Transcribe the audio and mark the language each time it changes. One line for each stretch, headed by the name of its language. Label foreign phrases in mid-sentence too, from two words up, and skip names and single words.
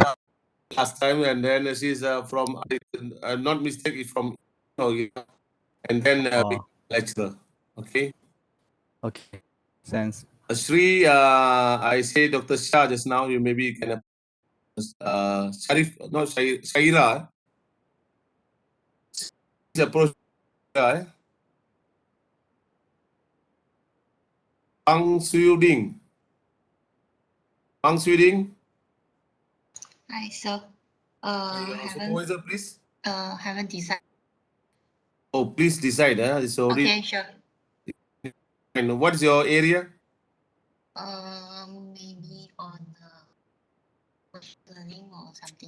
English: Last time, and then she's from, not mistake, is from, and then lecturer. Okay. Okay. Thanks. Shri, I say Dr. Shah just now. You maybe can Sharif, no Shaira. Approach. Pang Suyuding. Pang Suyuding. Hi, sir. Supervisor, please. Haven't decided. Oh, please decide. It's already. Okay, sure. And what's your area? Maybe on learning or something.